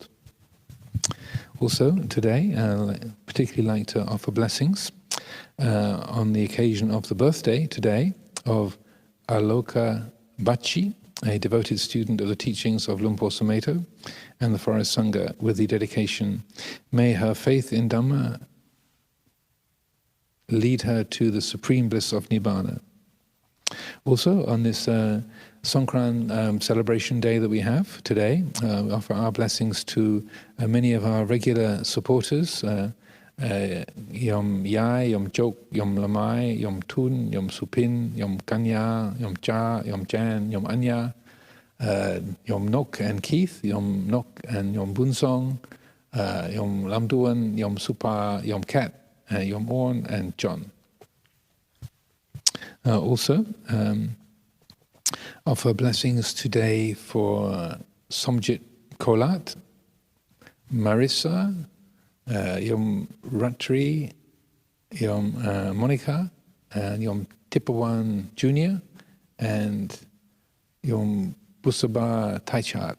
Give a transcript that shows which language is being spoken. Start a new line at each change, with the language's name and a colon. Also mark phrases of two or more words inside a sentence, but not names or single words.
English: Also today, I'd particularly like to offer blessings on the occasion of the birthday today of Aloka Bachi, a devoted student of the teachings of Lumpur Sumedho and the Forest Sangha, with the dedication, may her faith in Dhamma lead her to the supreme bliss of Nibbana. Also, on this Songkran celebration day that we have today, we offer our blessings to many of our regular supporters, Yom Yai, Yom Jok, Yom Lamai, Yom Tun, Yom Supin, Yom Kanya, Yom Cha, Yom Jan, Yom Anya, Yom Nok and Keith, Yom Nok and Yom Bunsong, Yom Lamduan, Yom Supa, Yom Kat, Yom Orn and John. Also, offer blessings today for Somjit Kolat, Marissa, Yom Ratri, Yom Monica, and Yom Tipawan Jr., and Yom Busaba Taichat.